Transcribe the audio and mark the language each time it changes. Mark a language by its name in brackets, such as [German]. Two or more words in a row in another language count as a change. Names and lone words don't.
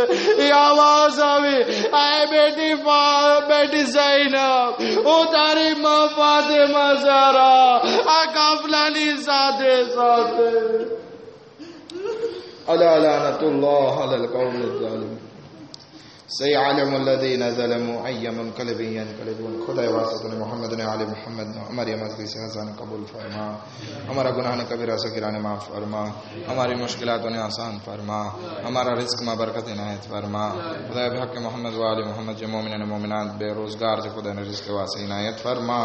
[Gujarati] એ આવાજ આવી, આય બેટી ઝૈનબ, હું તારી માં ફાતિમા ઝહરા આ કાફલાની સાથે સાથે. [Arabic] ألا لعنة الله على القوم الظالم. سيعلم الذين ظلموا أي منقلب ينقلبون. [Urdu] خدائے واسطے نے محمد نے آلِ محمد نے ہماری مجلس سے حضان قبول فرما، ہمارا گناہ نے کبیرہ صغیرہ نے معاف فرما، ہماری مشکلاتوں نے آسان فرما، ہمارا رزق میں برکت عنایت فرما. خدائے حق محمد و آلِ محمد جو مومن نے مومنات بے روزگار سے خدا نے رزق واسع عنایت فرما.